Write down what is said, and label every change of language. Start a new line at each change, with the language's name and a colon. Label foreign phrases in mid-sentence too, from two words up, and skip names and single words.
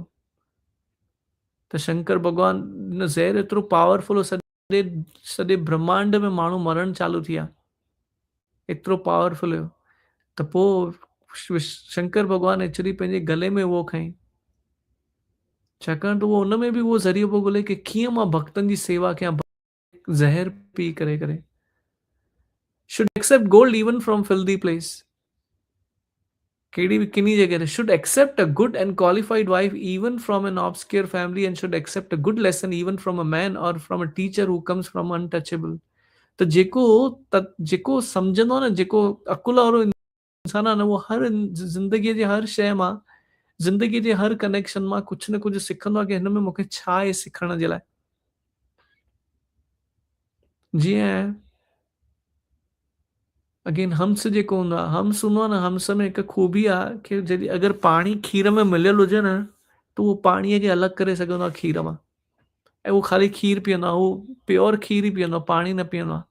Sindhi: त शंकर भॻवानु हिन ज़हर एतिरो पावरफुल हो, सॼे ब्रह्मांड में माण्हू मरण चालू थी विया, एतिरो पावरफुल हुयो। त पोइ शंकर भॻवानु एक्चुअली पंहिंजे गले में उहो खईं, छाकाणि त उहो हुन में बि उहो ज़रियो पियो ॻोल्हे की कीअं मां भक्तनि जी सेवा कयां, ज़हर पी करे करे।
English: Should accept gold even from filthy place.
Sindhi: कहिड़ी बि किनी जगह ते
English: should accept a good and qualified wife even from an obscure family, and should accept a good lesson even from a man or from a teacher who comes from untouchable.
Sindhi: त जेको सम्झंदो आहे न, जेको अकुल वारो इंसान आहे न, उहो हर ज़िंदगीअ जे हर शइ मां, ज़िंदगीअ जे हर कनेक्शन मां कुझु न कुझु सिखंदो आहे की हिन में मूंखे छा आहे सिखण जे लाइ। जीअं अगेन हंस जेको हूंदो आहे, हंस हूंदो आहे न, हंस में हिकु खूबी आहे कि जॾहिं अगरि पाणी खीर में मिलियल हुजे न, त उहो पाणीअ खे अलॻि करे सघंदो आहे खीर मां, ऐं उहो ख़ाली खीर पीअंदो आहे, उहो प्योर खीर ई पीअंदो आहे, पाणी न पीअंदो आहे।